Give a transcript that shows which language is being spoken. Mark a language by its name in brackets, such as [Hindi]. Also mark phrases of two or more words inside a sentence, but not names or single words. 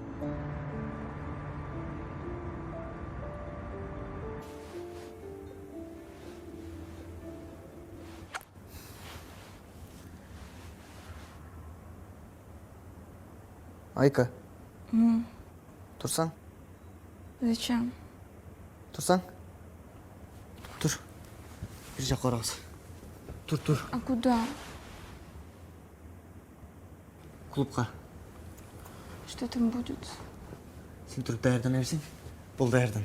[Kyrgyz] Айка. Турсаң? [Russian] Зачем? [Kyrgyz] Турсаң? Тур. Бир жакка карагыз. Тур. [Russian] А куда? [Kyrgyz] Клубка. [Russian] Что там будет? [Kyrgyz] Сен туруп даярдана берсең, бул даярдан.